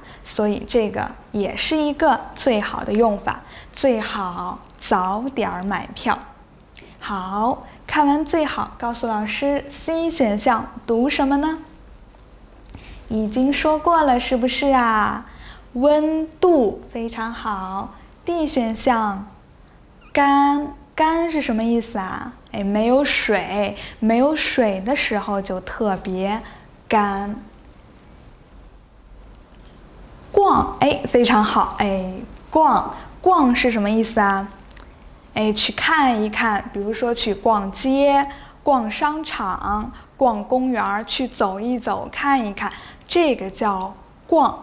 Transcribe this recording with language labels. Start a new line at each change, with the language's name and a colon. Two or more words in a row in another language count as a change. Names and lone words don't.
Chinese: 所以這個也是一個最好的用法，最好早點買票。好，看完最好，告訴老師 C 選項讀什麼呢？已經說過了，是不是啊？溫度非常好。D 選項乾，乾是什麼意思啊？哎，沒有水，沒有水的時候就特別乾。逛，哎，非常好，哎，逛，逛是什麼意思啊？哎，去看一看，比如說去逛街、逛商場、逛公園，去走一走、看一看，這個叫逛。